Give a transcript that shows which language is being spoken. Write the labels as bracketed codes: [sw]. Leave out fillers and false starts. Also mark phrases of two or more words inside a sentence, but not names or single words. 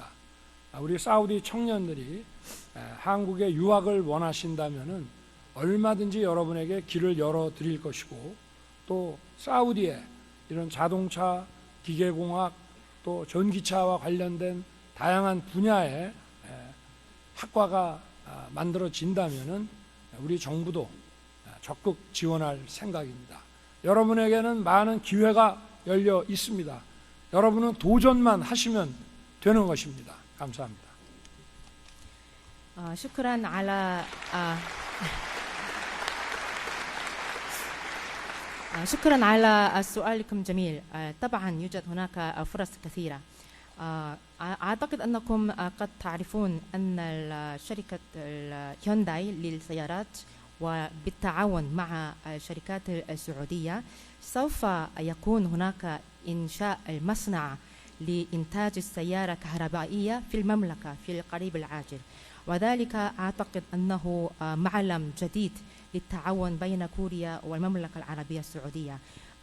[ko] 우리 사우디 청년들이 한국에 유학을 원하신다면은 얼마든지 여러분에게 길을 열어드릴 것이고, 또 사우디에 이런 자동차, 기계공학, 또 전기차와 관련된 다양한 분야의 학과가 만들어진다면은 우리 정부도 적극 지원할 생각입니다. 여러분에게는 많은 기회가 열려 있습니다. 여러분은 도전만 하시면 되는 것입니다. 감사합니다. [ar] شكرا على شكرا على سؤالكم جميل. طبعا يوجد هناك فرص كثيرة. أعتقد أنكم قد تعرفون أن شركة هيونداي للسيارات وبالتعاون مع الشركات السعودية سوف يكون هناك إنشاء المصنع لإنتاج السيارة الكهربائية في المملكة في القريب العاجل، وذلك أعتقد أنه معلم جديد للتعاون بين كوريا والمملكة العربية السعودية.